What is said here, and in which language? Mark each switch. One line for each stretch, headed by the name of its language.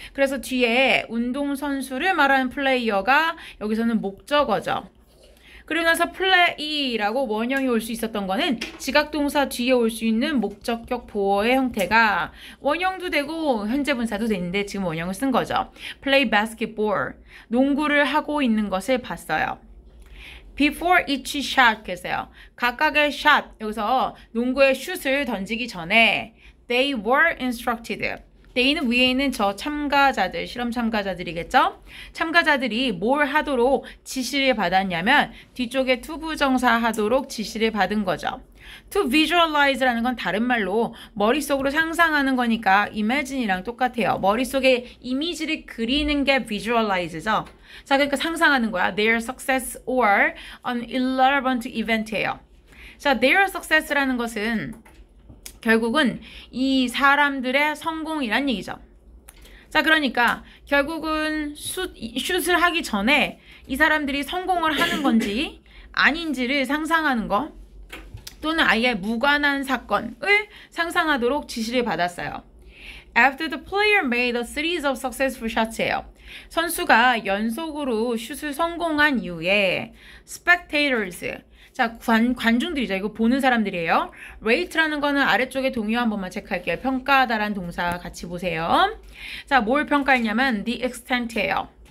Korean: 그래서 뒤에 운동선수를 말하는 플레이어가 여기서는 목적어죠. 그리고 나서 플레이라고 원형이 올 수 있었던 거는 지각동사 뒤에 올 수 있는 목적격 보어의 형태가 원형도 되고 현재 분사도 되는데 지금 원형을 쓴 거죠.
English: play basketball,
Korean: 농구를 하고 있는 것을 봤어요.
English: Before each shot
Korean: 계세요. 각각의 shot, 여기서 농구의 슛을 던지기 전에
English: they were instructed.
Korean: they는 위에 있는 저 참가자들, 실험 참가자들이겠죠? 참가자들이 뭘 하도록 지시를 받았냐면 뒤쪽에 투부정사 하도록 지시를 받은 거죠. To visualize라는 건 다른 말로 머릿속으로 상상하는 거니까 imagine이랑 똑같아요. 머릿속에 이미지를 그리는 게 visualize죠. 자, 그러니까 상상하는 거야.
English: Their success or an irrelevant event예요.
Korean: 자, their success라는 것은 결국은 이 사람들의 성공이란 얘기죠. 자, 그러니까 결국은 슛을 하기 전에 이 사람들이 성공을 하는 건지 아닌지를 상상하는 거 또는 아예 무관한 사건을 상상하도록 지시를 받았어요.
English: After the player made a series of successful shots예요.
Korean: 선수가 연속으로 슛을 성공한 이후에 spectators, 자, 관중들이죠. 이거 보는 사람들이에요. rate라는 거는 아래쪽에 동요 한 번만 체크할게요. 평가하다라는 동사 같이 보세요. 자, 뭘 평가했냐면 the extent예요.